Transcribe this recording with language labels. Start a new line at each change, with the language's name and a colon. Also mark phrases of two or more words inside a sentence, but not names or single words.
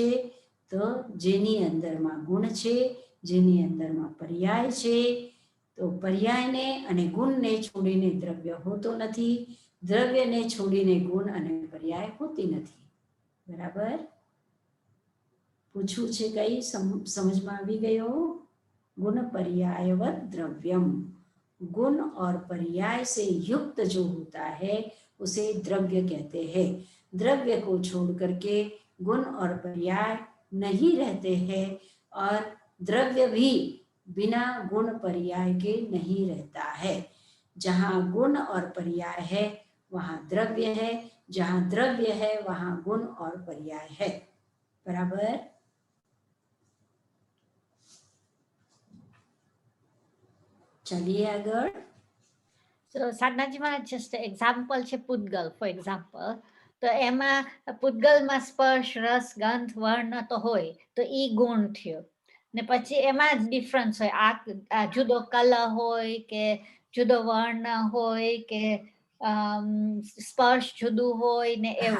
Gujarati: તો જેની અંદરમાં ગુણ છે, જેની અંદરમાં પર્યાય છે. તો પર્યાયને અને ગુણને છોડીને દ્રવ્ય હોતો નથી, દ્રવ્યને છોડીને ગુણ અને પર્યાય હોતી નથી. બરાબર? પૂછવું છે કઈ? સમજમાં આવી ગયો?
Sanskrit: गुण पर्यायवत द्रव्यम.
Hindi: गुण और पर्याय से युक्त जो होता है उसे द्रव्य कहते हैं. द्रव्य को छोड़ करके गुण और पर्याय नहीं रहते हैं, और द्रव्य भी बिना गुण पर्याय के नहीं रहता है. जहाँ गुण और पर्याय है वहाँ द्रव्य है, जहाँ द्रव्य है वहाँ गुण और पर्याय है. बराबर? चलिए આગળ.
Gujarati: So સાધનાજીમાં
English: just example
Gujarati: છે પૂતગલ,
English: for example.
Gujarati: તો એમાં પૂતગલમાં સ્પર્શ, રસ, ગંધ, વર્ણ તો હોય, તો ઈ ગુણ થયો. ને પછી એમાં જ ડિફરન્સ હોય. આ જુદો કલર હોય કે જુદો વર્ણ હોય કે સ્પર્શ જુદું હોય ને એવું.